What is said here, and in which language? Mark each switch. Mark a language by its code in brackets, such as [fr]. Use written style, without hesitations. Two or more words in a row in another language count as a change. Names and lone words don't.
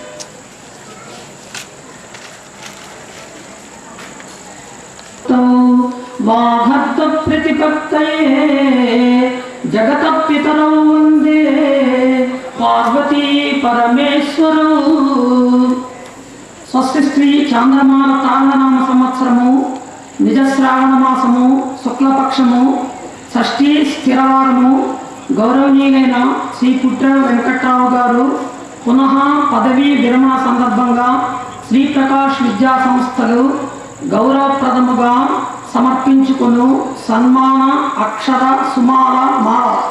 [sa] वाघत्व प्रतिपत्तये जगत पितरौ वंदे पार्वती परमेश्वरौ స్వస్తి శ్రీ [te] చాంద్రమాన తాండనామ సంవత్సరము నిజ శ్రావణ మాసము శుక్లపక్షము షష్ఠి స్థిరవారము గౌరవనీయులైన శ్రీ పుట్ర వెంకట్రావు గారు పునః పదవీ విరమణ సందర్భంగా శ్రీ ప్రకాష్ విద్యా సంస్థలు గౌరవప్రదముగా సమర్పించుకొను సన్మాన అక్షర సుమాల మాల